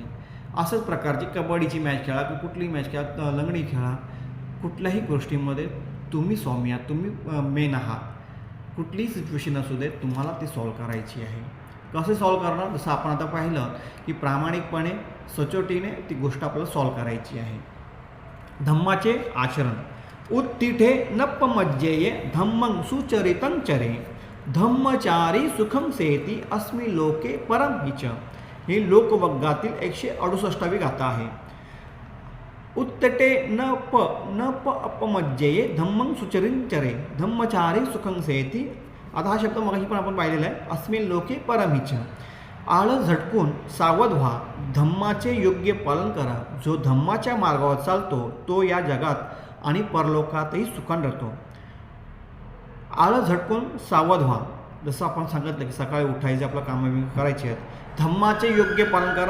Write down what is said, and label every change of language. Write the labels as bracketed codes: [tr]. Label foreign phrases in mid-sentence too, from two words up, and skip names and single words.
[mr] असंच प्रकारची कबड्डीची मॅच खेळा की कुठलीही मॅच खेळा, लंगडी खेळा, कुठल्याही गोष्टीमध्ये तुम्ही स्वामी आहात, तुम्ही मेन आहात. कुठलीही सिच्युएशन असू दे तुम्हाला ती सॉल्व्ह करायची आहे. कसे सॉल्व्ह करणार, जसं आपण आता पाहिलं की प्रामाणिकपणे सचोटीने ती गोष्ट आपल्याला सॉल्व्ह करायची आहे. धम्माचे आचरण. [pi] उत्तिठे नप्पमज्जेये धम्मं सुचरितं चरे धम्मचारी सुखं सेती अस्मि लोके परम हिच. [mr] ही लोकवग्गातील 168वी गाथा आहे. [pi] उत्तटे न प अपमज्जेये धम्मं सुचरितं चरे धम्मचारी सुखं सेती. [mr] आता हा शब्द मगाशी पण आपण पाहिलेला आहे. [pi] अस्मिन लोके परमिच. [mr] आळस झटकून सावध व्हा, धम्माचे योग्य पालन करा. जो धम्माच्या मार्गावर चालतो तो या जगात आणि परलोकातही सुखान राहतो. आळस झटकून सावध व्हा, जसं आपण सांगितलं की सकाळी उठायचे, आपलं कामं करायचे आहेत, धम्माचे योग्य पालन करा.